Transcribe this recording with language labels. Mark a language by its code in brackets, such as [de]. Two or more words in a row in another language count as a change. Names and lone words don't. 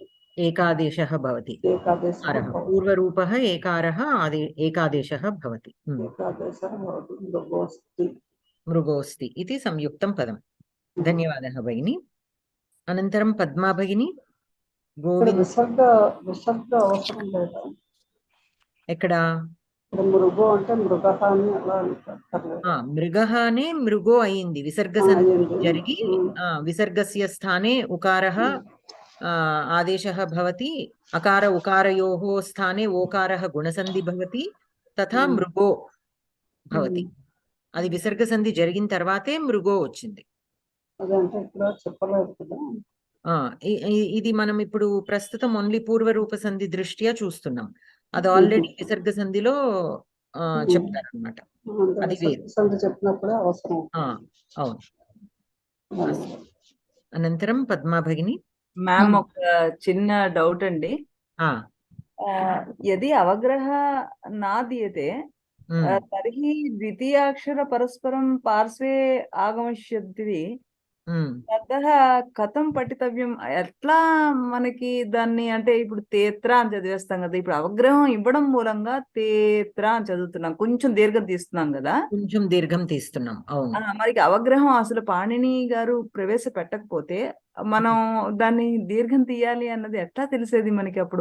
[sa] एकादेशः भवति पूर्वरूपः एकारः एकादेशः भवति मृगोस्ति इति संयुक्तं पदम् धन्यवादः भगिनी अनन्तरं पद्मा भगिनी [te] विसर्ग అవసరం లేదా ఎక్కడ మృగో అంటే మృగః అని అలా అంటారు మృగః అనే మృగో అయింది విసర్గ సంధి జరిగి [sa] విసర్గస్య స్థానే ఉకారः आदेशः भवति अकार उकारयोः स्थाने ओकारः गुणसन्धि भवति तथा मृगो भवति [te] అది విసర్గ సంధి జరిగిన తర్వాతే మృగో వచ్చింది అదంటే ఇక్కడ చెప్పలేదు కదా ఇది మనం ఇప్పుడు ప్రస్తుతం ఓన్లీ పూర్వరూప సంధి దృష్ట్యా చూస్తున్నాం అది ఆల్రెడీ విసర్గ సంధిలో చెప్తారన్నమాట అది చెప్పినప్పుడే అవసరం అవును అనంతరం పద్మా భగిని మ్యామ్ ఒక చిన్న డౌట్ అండి [sa] यदि अवग्रह न दीयते तर्हि द्वितीयाक्षर परस्परं पार्श्वे आगमिष्यति ततः कथं पठितव्యం [te] ఎట్లా మనకి దాన్ని అంటే ఇప్పుడు తేత్ర అని చదివేస్తాం కదా ఇప్పుడు అవగ్రహం ఇవ్వడం మూలంగా తేత్ర అని చదువుతున్నాం కొంచెం దీర్ఘం తీస్తున్నాం కదా కొంచెం దీర్ఘం తీస్తున్నాం అవును మనకి అవగ్రహం అసలు పాణిని గారు ప్రవేశపెట్టకపోతే మనం దాన్ని దీర్ఘం తీయాలి అన్నది ఎట్లా తెలిసేది మనకి అప్పుడు